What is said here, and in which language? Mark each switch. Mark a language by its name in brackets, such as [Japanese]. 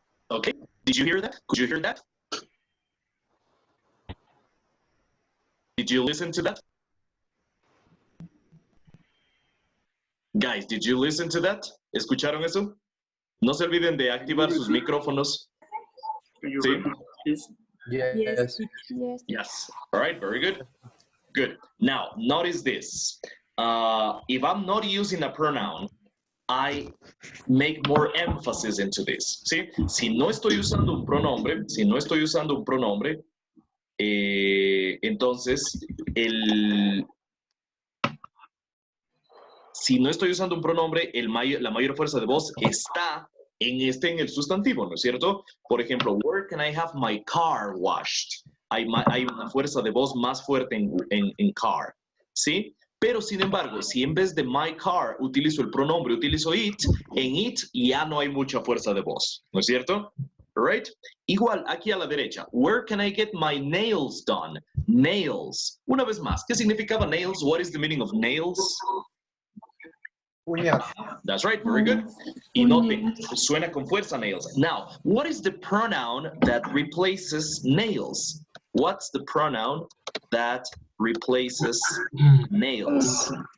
[English] Okay, did you hear that? Could you hear that? Did you listen to that? Guys, did you listen to that? [Spanish] ¿Escucharon eso? No se olviden de activar sus micrófonos. ¿Sí? [English] Yes. Yes. All right, very good. Good. Now, notice this. If I'm not using a pronoun, I make more emphasis into this. [Spanish] ¿Sí? Si no estoy usando un pronombre, entonces, si no estoy usando un pronombre, la mayor fuerza de voz está en el sustantivo, ¿no es cierto? Por ejemplo, [English] where can I have my car washed? [Spanish] Hay una fuerza de voz más fuerte en car, ¿sí? Pero, sin embargo, si en vez de my car utilizo el pronombre, utilizo it, en it ya no hay mucha fuerza de voz, ¿no es cierto? [English] Right? [Spanish] Igual, aquí a la derecha. [English] Where can I get my nails done? Nails. [Spanish] Una vez más, ¿qué significaba nails? [English] What is the meaning of nails? [Spanish] Uñas. [English] That's right, very good. [Spanish] Y noten, suena con fuerza nails. [English] Now, what is the pronoun that replaces nails? What's the pronoun that replaces nails?